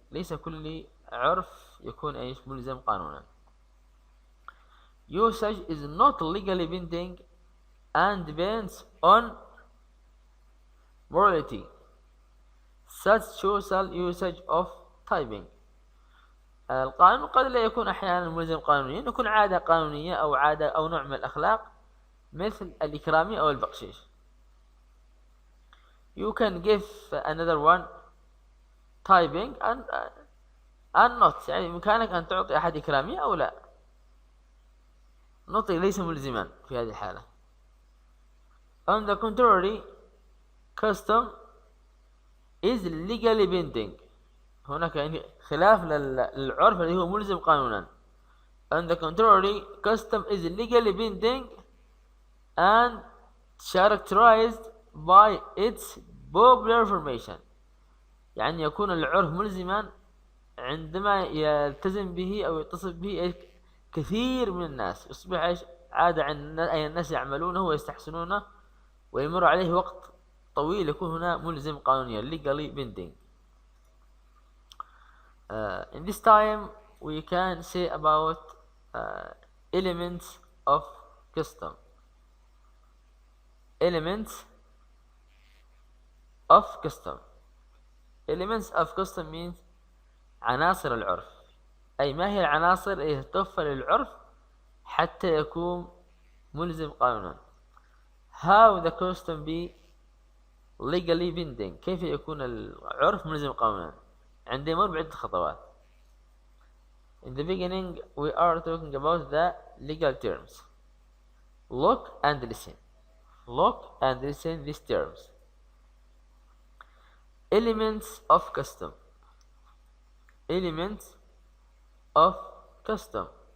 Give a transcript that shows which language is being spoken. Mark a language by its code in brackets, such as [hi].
[ar] ليس كل عرف يكون ايش؟ ملزم قانونا. [en] Usage is not legally binding and depends on morality, such social usage of typing. [ar] القانون قد لا يكون أحيانا ملزم قانونيا، يكون عادة قانونية أو عادة أو نوع من الأخلاق مثل الإكرامية أو البقشيش. [en] You can give another one typing and not، [ar] يعني بإمكانك أن تعطي أحد إكرامية أو لا. نطق ليس ملزما في هذه الحالة. [en] On the contrary, custom is legally binding. [ar] هناك يعني خلاف للعرف الذي هو ملزم قانونا. [en] On the contrary, custom is legally binding and characterized by its popular formation. [ar] يعني يكون العرف ملزما عندما يلتزم به أو يتصف به كثير من الناس، يصبح عادة عند أي الناس يعملونه ويستحسنونه ويمر عليه وقت طويل يكون هنا ملزم قانونيا [en] legally binding. In this time we can say about elements of custom. Elements of custom. Elements of custom means [ar] عناصر العرف. أي ما هي العناصر التي تتوفر للعرف حتى يكون ملزم قانونا. [en] How the custom be legally binding. [ar] كيف يكون العرف ملزم قانونا؟ عندما يمر بعدة خطوات. [en] In the beginning we are talking about the legal terms. Look and listen. Look and listen these terms. Elements of custom. Elements of custom.